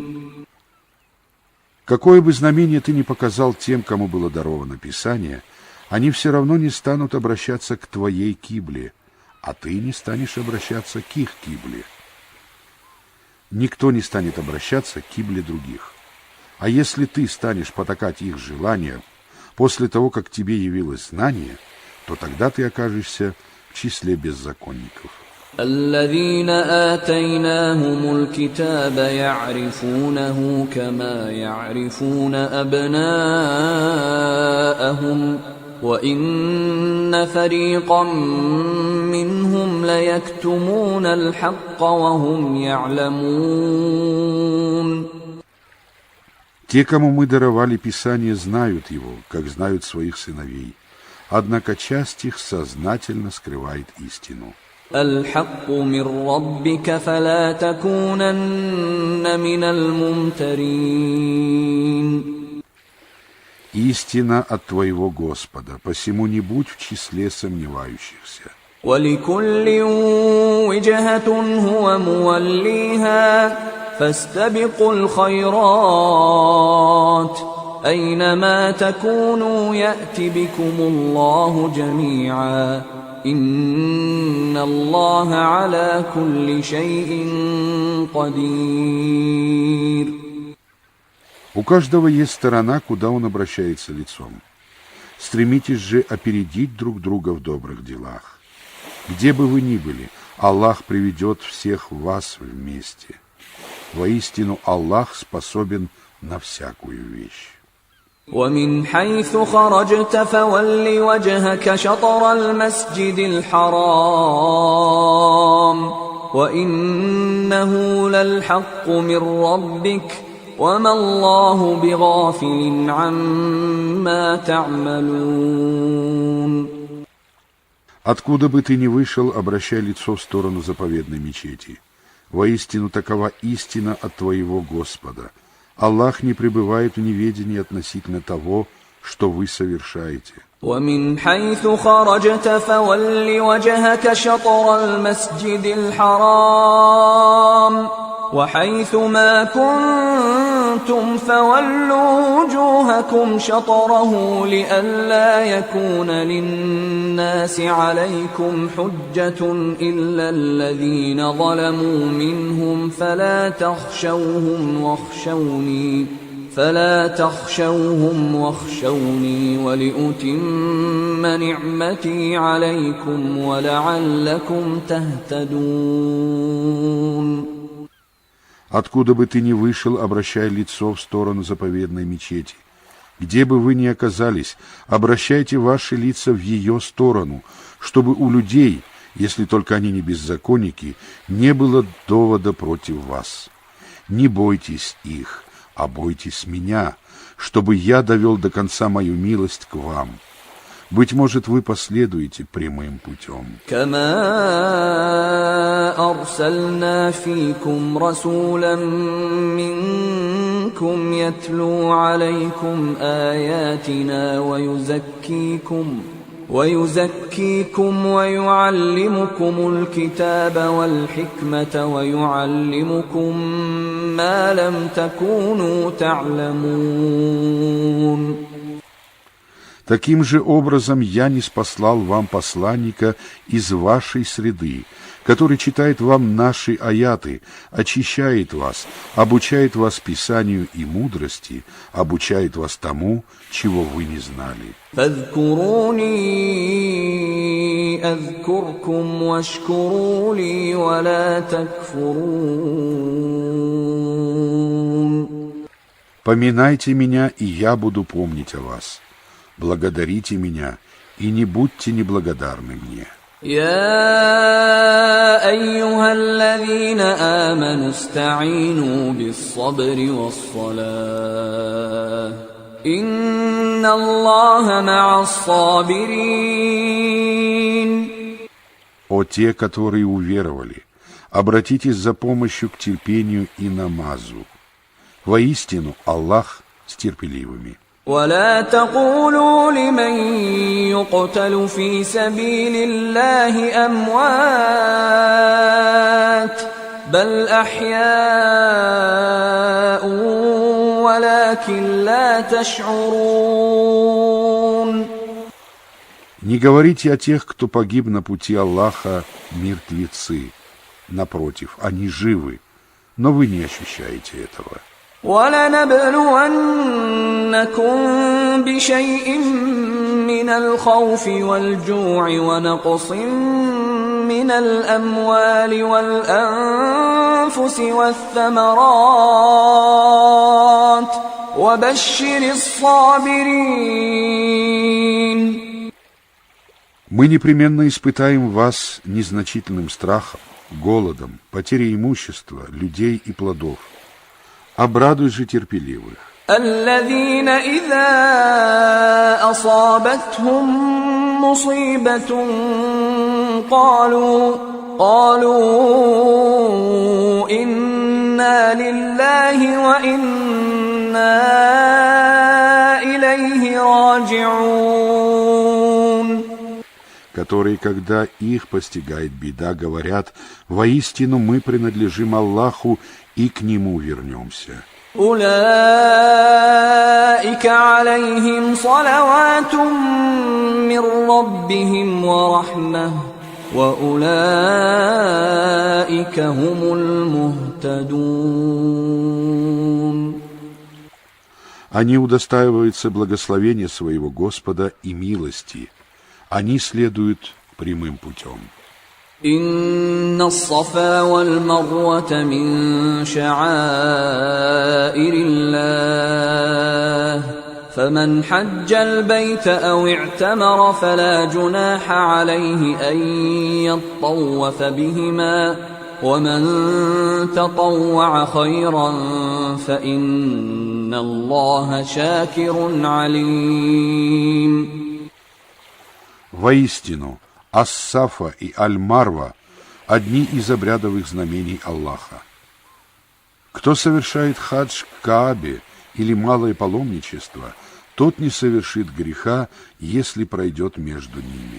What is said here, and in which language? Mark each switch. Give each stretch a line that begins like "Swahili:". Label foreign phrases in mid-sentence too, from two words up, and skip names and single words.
Russian: Какое бы знамение ты ни показал тем, кому было даровано Писание, они все равно не станут обращаться к твоей кибле, а ты не станешь обращаться к их кибле. Никто не станет обращаться к кибле других. А если ты станешь потакать их желаниям после того, как тебе явилось знание, то тогда ты окажешься в числе беззаконников.
Arabic: الذين آتيناهم الكتاب يعرفونه كما يعرفون أبناءهم وإن فريقا منهم ليكتمون الحق وهم يعلمون.
Russian: Те, кому мы даровали Писание, знают его, как знают своих сыновей, однако часть их сознательно скрывает истину.
Arabic: الحق من ربك فلا تكونن من الممترين.
Russian: Истина от твоего Господа, посему не будь в числе сомневающихся.
Arabic: ولكل وجهة هو موليها فاستبقوا الخيرات أينما تكونوا يأت بكم الله جميعا إن الله على كل شيء قدير.
Russian: У каждого есть сторона, куда он обращается лицом. Стремитесь же опередить друг друга в добрых делах. Где бы вы ни были, Аллах приведет всех вас вместе. Воистину, Аллах способен на всякую вещь.
Arabic: ومن حيث خرجت فول وجهك شطر المسجد الحرام وإنه للحق من ربك وما الله بغافل عما تعملون.
Russian: Откуда бы ты ни вышел, обращай лицо в сторону заповедной мечети. Воистину, такова истина от твоего Господа. Аллах не пребывает в неведении относительно того, что вы совершаете.
Arabic: ومن حيث خرجت فول وجهك شطر المسجد الحرام وحيث ما كنتم فولوا وجوهكم شطره لئلا يكون للناس عليكم حجة إلا الذين ظلموا منهم فلا تخشوهم واخشوني ولأتم نعمتي عليكم ولعلكم تهتدون.
Russian: Откуда бы ты ни вышел, обращай лицо в сторону заповедной мечети. Где бы вы ни оказались, обращайте ваши лица в ее сторону, чтобы у людей, если только они не беззаконники, не было довода против вас. Не бойтесь их, а бойтесь меня, чтобы я довел до конца мою милость к вам. Быть может, вы последуете прямым путем.
Arabic: كما أرسلنا فيكم رسولا منكم يتلو عليكم آياتنا ويزكيكم ويعلمكم الكتاب والحكمة ويعلمكم ما لم تكونوا تعلمون.
Russian: Таким же образом я ниспослал вам посланника из вашей среды, который читает вам наши аяты, очищает вас, обучает вас писанию и мудрости, обучает вас тому, чего вы не знали.
Arabic: فاذكروني أذكركم واشكروا لي ولا تكفرون.
Russian: Поминайте меня, и я буду помнить о вас. Благодарите меня, и не будьте неблагодарны мне.
Arabic: يا أيها الذين آمنوا استعينوا بالصبر والصلاة إن الله مع الصابرين.
Russian: О те, которые уверовали, обратитесь за помощью к терпению и намазу. Воистину, Аллах с терпеливыми.
Arabic: ولا تقولوا لمن يقتل في سبيل الله أموات بل أحياء ولكن لا تشعرون.
Russian: Не говорите о тех, кто погиб на пути Аллаха, мертвецы. Напротив, они живы, но вы не ощущаете этого.
Arabic: وَلَنَبْلُوَنَّكُمْ بِشَيْءٍ مِّنَ الْخَوْفِ وَالْجُوعِ وَنَقْصٍ مِّنَ الْأَمْوَالِ وَالْأَنفُسِ وَالثَّمَرَاتِ وَبَشِّرِ الصَّابِرِينَ.
Russian: Мы непременно испытаем вас незначительным страхом, голодом, потерей имущества, людей и плодов. Обрадуй же терпеливых.
Arabic: الذين إذا أصابتهم مصيبة قالوا إنا لله وإنا إليه راجعون.
Russian: Которые, когда их постигает беда, говорят: «Воистину мы принадлежим Аллаху и к Нему вернемся».
Arabic: أولئك عليهم صلوات من ربهم ورحمة وأولئك هم المهتدون.
Russian: Они удостаиваются благословения своего Господа и милости. Они следуют прямым путем.
Arabic: إن الصفا والمروة من شعائر الله فمن حج البيت أو اعتمر فلا جناح عليه أن يطوف بهما ومن تطوع خيرا فإن الله شاكر عليم.
Russian: Воистину, Ас-Сафа и Аль-Марва – одни из обрядовых знамений Аллаха. Кто совершает хадж к Каабе или малое паломничество, тот не совершит греха, если пройдет между ними.